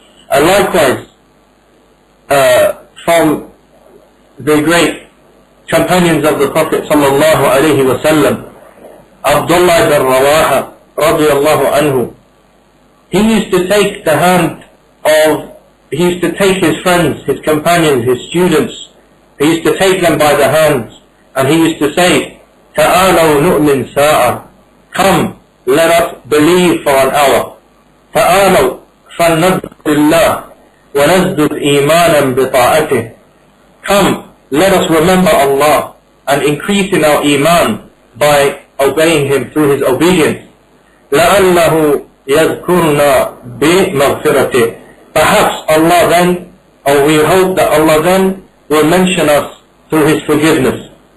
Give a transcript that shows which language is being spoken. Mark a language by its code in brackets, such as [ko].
[en] And likewise, from the great companions of the Prophet sallallahu alaihi wasallam, Abdullah ibn Rawaha radiyallahu anhu, he used to take the hand of, he used to take his friends, his companions, his students, he used to take them by the hands, and he used to say, [ar] "Ta'alaw nu'min sa'a." [en] Come, let us believe for an hour. [ar] "Ta'alaw فَلْنَذْكُرِ اللَّهِ وَنَزْدُدْ إِيمَانًا بِطَاعَتِهِ." [en] Come, let us remember Allah and increase in our Eemaan by obeying Him through His obedience. [ar] لَأَلَّهُ يَذْكُرْنَا بِمَغْفِرَتِهِ. [en] Perhaps Allah then, or we hope that Allah then will mention us through His forgiveness.